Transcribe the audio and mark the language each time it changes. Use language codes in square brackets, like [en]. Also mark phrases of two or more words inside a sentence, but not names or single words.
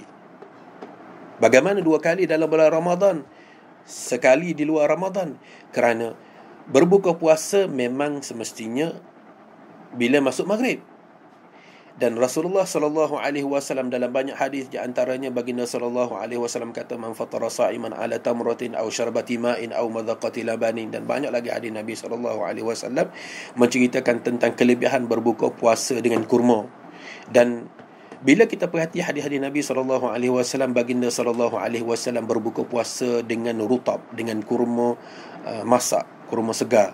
[ms] Bagaimana 2 kali dalam bulan Ramadan? Sekali di luar Ramadan. Kerana berbuka puasa memang semestinya bila masuk maghrib. Dan Rasulullah SAW dalam banyak hadis, di antaranya baginda SAW kata, [ar] من فطر صائما على تمرة أو شربة ماء أو مذقة لبن, [ms] dan banyak lagi hadis Nabi SAW menceritakan tentang kelebihan berbuka puasa dengan kurma. Dan bila kita perhati hadis-hadis Nabi SAW, baginda SAW berbuka puasa dengan rutab, dengan kurma masak, kurma segar.